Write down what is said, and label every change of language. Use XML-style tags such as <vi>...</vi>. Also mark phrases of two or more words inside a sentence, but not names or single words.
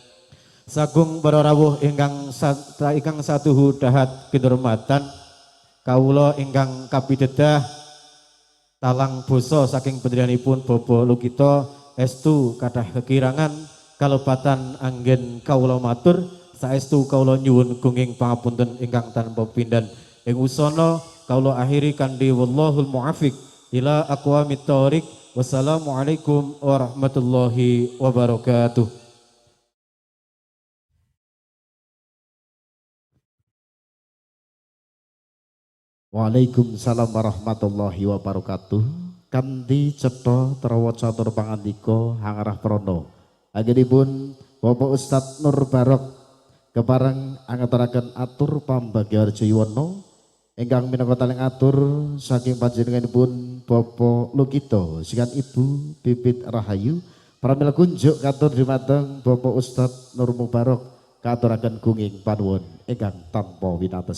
<jv>Sagung para rawuh ingkang satuhu dahat kinurmatan kawula ingkang kapidedah talang basa saking panjenenganipun Bapak Lugito estu kathah kekirangan kalebatan anggen kawula matur saestu kawula nyuwun gunging pangapunten ingkang tanpa pindhan. Ing usana kawula akhiri kanthi</jv> <ar>والله الموفق إلى أقوم الطريق. والسلام عليكم ورحمة الله وبركاته. وعليكم السلام ورحمة الله وبركاته.</ar> <jv>kanthi cetha trawaca tur pangandika hangarah prana. Anggenipun Bapak Ustadz Nur Barok kepareng angaturaken atur pambagyawarja Yuwono ingkang minangka taling atur saking panjenenganipun Bapak Lukito sikan Ibu Bibit Rahayu pramila kunjuk katur dumateng Bapak Ustadz Nur Mubarok katuraken gunging panuwun ingkang tanpa winates.</jv>